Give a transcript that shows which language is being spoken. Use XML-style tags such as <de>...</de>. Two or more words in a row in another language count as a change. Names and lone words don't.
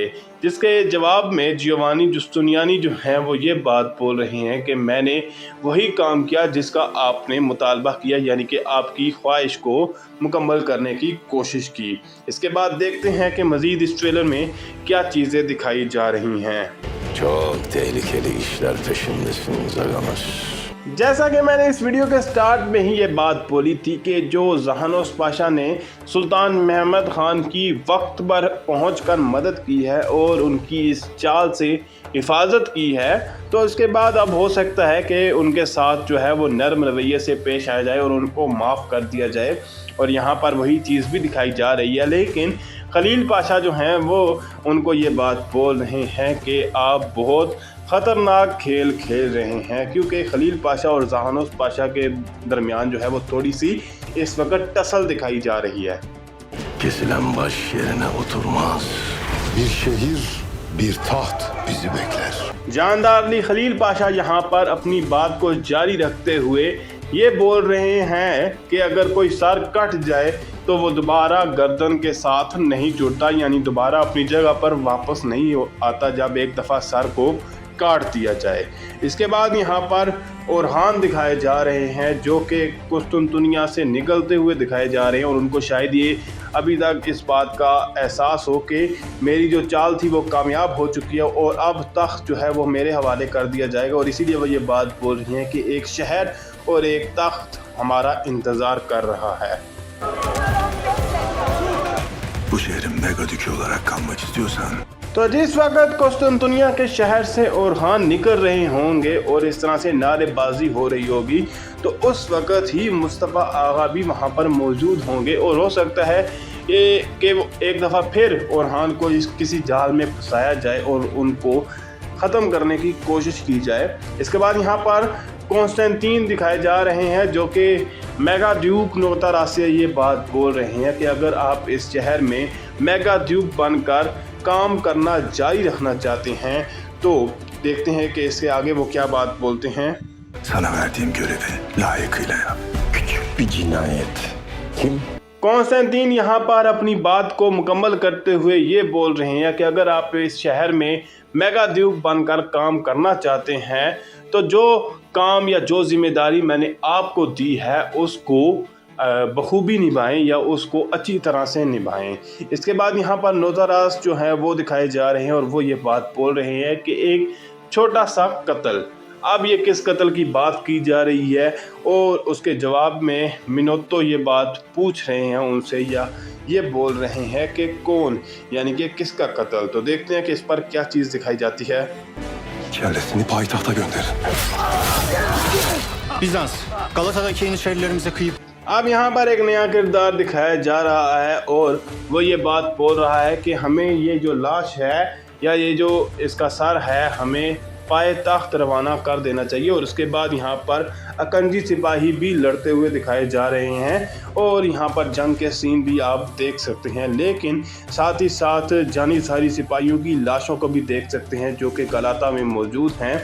<ur>جس کے جواب میں جیوانی جستونیانی جو ہیں وہ یہ بات بول رہے ہیں کہ میں نے وہی کام کیا جس کا آپ نے مطالبہ کیا، یعنی کہ آپ کی خواہش کو مکمل کرنے کی کوشش کی. اس کے بعد دیکھتے ہیں کہ مزید اس ٹریلر میں کیا چیزیں دکھائی جا رہی ہیں.</ur> <tr>Çok tehlikeli işler peşindesiniz ağamız.</tr> <ur>جیسا کہ میں نے اس ویڈیو کے اسٹارٹ میں ہی یہ بات بولی تھی کہ جو جہانوس پاشا نے سلطان محمد خان کی وقت پر پہنچ کر مدد کی ہے اور ان کی اس چال سے حفاظت کی ہے، تو اس کے بعد اب ہو سکتا ہے کہ ان کے ساتھ جو ہے وہ نرم رویے سے پیش آیا جائے اور ان کو معاف کر دیا جائے. اور یہاں پر وہی چیز بھی دکھائی جا رہی ہے۔ لیکن خلیل پاشا جو ہیں وہ ان کو یہ بات بول رہے ہیں کہ آپ بہت خطرناک کھیل کھیل رہے ہیں، کیونکہ خلیل پاشا اور جہانوس پاشا کے درمیان جو ہے وہ تھوڑی سی اس وقت ٹسل دکھائی جا رہی ہے.</ur> <tr>Kesilen baş yerine oturmaz. Bir şehir, bir taht bizi bekler.</tr> <ur>جاندار علی خلیل پاشا یہاں پر اپنی بات کو جاری رکھتے ہوئے یہ بول رہے ہیں کہ اگر کوئی سر کٹ جائے تو وہ دوبارہ گردن کے ساتھ نہیں جڑتا، یعنی دوبارہ اپنی جگہ پر واپس نہیں آتا جب ایک دفعہ سر کو کاٹ دیا جائے. اس کے بعد یہاں پر اورہان دکھائے جا رہے ہیں جو کہ قسطنطنیہ سے نکلتے ہوئے دکھائے جا رہے ہیں اور ان کو شاید یہ ابھی تک اس بات کا احساس ہو کہ میری جو چال تھی وہ کامیاب ہو چکی ہے اور اب تخت جو ہے وہ میرے حوالے کر دیا جائے گا. اور اسی لیے وہ یہ بات بول رہی ہیں کہ ایک شہر اور ایک تخت ہمارا انتظار کر رہا ہے.</ur> <tr>Bu şehrin Megadükü olarak kalmak istiyorsan</tr> <ur>تو جس وقت قسطنطنیہ کے شہر سے اورہان نکل رہے ہوں گے اور اس طرح سے نعرے بازی ہو رہی ہوگی، تو اس وقت ہی مصطفیٰ آغا بھی وہاں پر موجود ہوں گے اور ہو سکتا ہے کہ وہ ایک دفعہ پھر اورہان کو کسی جال میں پھنسایا جائے اور ان کو ختم کرنے کی کوشش کی جائے. اس کے بعد یہاں پر کونسٹنٹین دکھائے جا رہے ہیں جو کہ میگا ڈیوک نوتارا سے یہ بات بول رہے ہیں کہ اگر آپ اس شہر میں میگا ڈیوک بن کر کام کرنا جاری رکھنا چاہتے ہیں تو دیکھتے ہیں کہ اس کے آگے وہ کیا بات بولتے ہیں.</ur> <tr>Sana verdiğim görevi layıkıyla yap. Küçük bir cinayet. Kim?</tr> <ur>کونسٹنٹین یہاں پر اپنی بات کو مکمل کرتے ہوئے یہ بول رہے ہیں کہ اگر آپ اس شہر میں میگا ڈیوک بن کر کام کرنا چاہتے ہیں تو جو کام یا جو ذمہ داری میں نے آپ کو دی ہے اس کو بخوبی نبھائیں یا اس کو اچھی طرح سے نبھائیں. اس کے بعد یہاں پر نوتاراس جو ہے وہ دکھائے جا رہے ہیں اور وہ یہ بات بول رہے ہیں کہ ایک چھوٹا سا قتل، اب یہ کس قتل کی بات کی جا رہی ہے اور اس کے جواب میں مینوتو یہ بات پوچھ رہے ہیں ان سے یا یہ بول رہے ہیں کہ کون، یعنی کہ کس کا قتل. تو دیکھتے ہیں کہ اس پر کیا چیز دکھائی جاتی ہے.</ur> <tr>Kellesini payitahta gönderin. Bizans, Galata'daki Yeniçerilerimize kıyıp</tr> <ur>اب یہاں پر ایک نیا کردار دکھایا جا رہا ہے اور وہ یہ بات بول رہا ہے کہ ہمیں یہ جو لاش ہے یا یہ جو اس کا سر ہے ہمیں پائے تخت روانہ کر دینا چاہیے. اور اس کے بعد یہاں پر آقنجی سپاہی بھی لڑتے ہوئے دکھائے جا رہے ہیں اور یہاں پر جنگ کے سین بھی آپ دیکھ سکتے ہیں، لیکن ساتھ ہی ساتھ جانی ساری سپاہیوں کی لاشوں کو بھی دیکھ سکتے ہیں جو کہ غلطہ میں موجود ہیں.</ur>